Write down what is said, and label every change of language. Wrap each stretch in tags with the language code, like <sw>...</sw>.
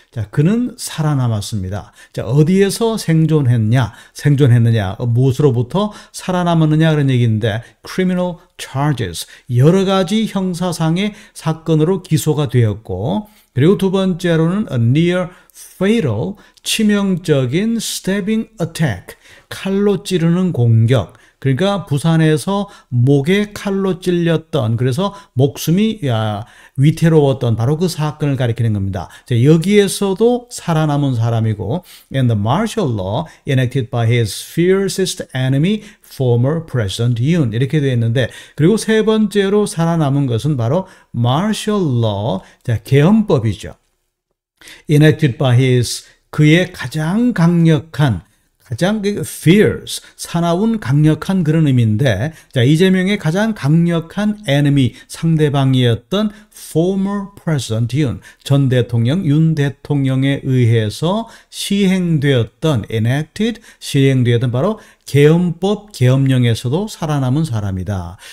<ko>자, 그는 살아남았습니다. 자, 어디에서 생존했느냐, 무엇으로부터 살아남았느냐 그런 얘기인데,</ko> <en>criminal charges,</en> <ko>여러 가지 형사상의 사건으로 기소가 되었고, 그리고 두 번째로는</ko> <en>a near fatal,</en> <ko>치명적인</ko> <en>stabbing attack,</en> <ko>칼로 찌르는 공격, 그러니까 부산에서 목에 칼로 찔렸던, 그래서 목숨이 위태로웠던 바로 그 사건을 가리키는 겁니다. 자, 여기에서도 살아남은 사람이고,</ko> <en>and the martial law enacted by his fiercest enemy, former President Yoon.</en> <ko>이렇게 되어 있는데, 그리고 세 번째로 살아남은 것은 바로 martial law, 자, 계엄법이죠.</ko> <en>enacted by his,</en> <ko>그의 가장 강력한, 가장 fierce, 사나운 강력한 그런 의미인데, 자, 이재명의 가장 강력한 enemy, 상대방이었던</ko> <en>former president Yoon,</en> <ko>전 대통령 윤 대통령에 의해서 시행되었던 enacted, 시행되었던 바로 계엄법, 계엄령에서도 살아남은 사람이다.</ko>